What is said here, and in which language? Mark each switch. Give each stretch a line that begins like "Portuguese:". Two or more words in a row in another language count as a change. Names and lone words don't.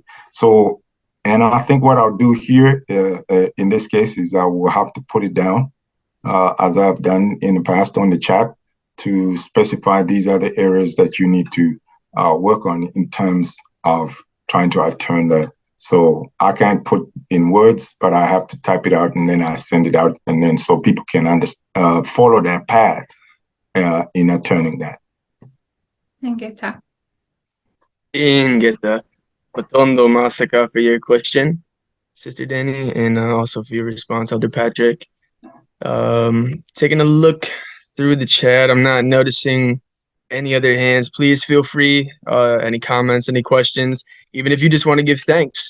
English: So, and I think what I'll do here in this case is I will have to put it down as I've done in the past on the chat, to specify these are the areas that you need to work on in terms of trying to outturn that. So I can't put in words, but I have to type it out and then I send it out, and then so people can follow that path in outturning that. Ingeta. Ingeta.
Kongo: Matondo Masaka
English: for your question, Sister Danny, and also for your response, Elder Patrick. Taking a look through the chat, I'm not noticing any other hands. Please feel free, any comments, any questions, even if you just want to give thanks.